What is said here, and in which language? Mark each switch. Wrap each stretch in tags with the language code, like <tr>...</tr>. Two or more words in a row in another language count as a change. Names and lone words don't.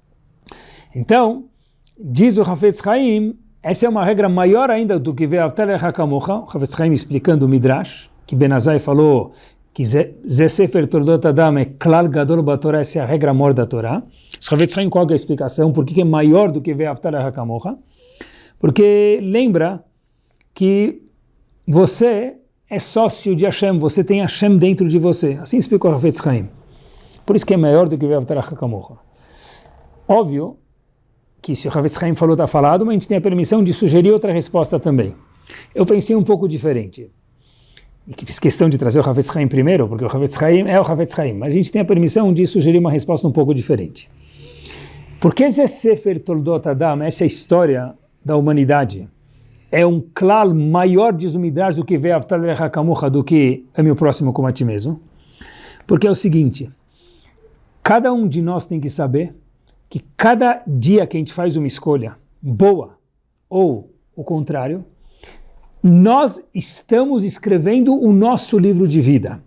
<pt>Então, diz o Hafetz Chaim, essa é uma regra maior ainda do que</pt> <he>ואהבת לך כמוך.</he> <pt>O Hafetz Chaim explicando o Midrash, que Ben Azai falou que</pt> <he>זה ספר תולדות אדם</he> <pt>é</pt> <he>כלל גדול בתורה,</he> <pt>essa é a regra maior da Torá. O Hafetz Chaim, qual é a explicação? Por que é maior do que</pt> <he>ואהבת לך כמוך?</he> <pt>Porque lembra que você é sócio de Hashem, você tem Hashem dentro de você. Assim explicou o Hafetz Chaim. Por isso que é maior do que</pt> <he>ואהבת לך כמוך.</he> <pt>Óbvio que se o Hafetz Chaim falou, está falado, mas a gente tem a permissão de sugerir outra resposta também. Eu pensei um pouco diferente. E que fiz questão de trazer o Hafetz Chaim primeiro, porque o Hafetz Chaim é o Hafetz Chaim, mas a gente tem a permissão de sugerir uma resposta um pouco diferente. Porque esse</pt> <he>ספר תולדות אדם,</he> <pt>essa história da humanidade, é um klal maior, diz o Midrash, do que</pt> <he>ואהבת לך כמוך,</he> <pt>do que é meu próximo como a ti mesmo. Porque é o seguinte, cada um de nós tem que saber que cada dia que a gente faz uma escolha boa ou o contrário, nós estamos escrevendo o nosso livro de vida.</pt>